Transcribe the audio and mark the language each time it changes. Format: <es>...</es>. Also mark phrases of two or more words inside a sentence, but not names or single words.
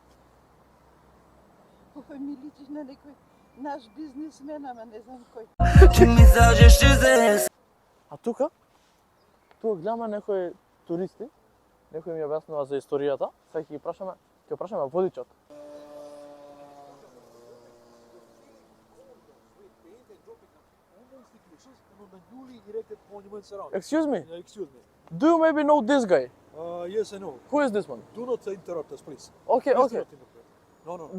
<mk>Овој ми личиш на некој наш бизнисмен, ама не знам кој. А тука? Тука гледаме некои туристи. Некој ми објаснува за историјата. Сега ќе ги прашаме водичот.</mk> <en>Excuse me, Excuse me. do you maybe know this guy? Yes, I know. Who is this one? Do not interrupt us, please. Okay, Please okay. do not interrupt. No, no.</en>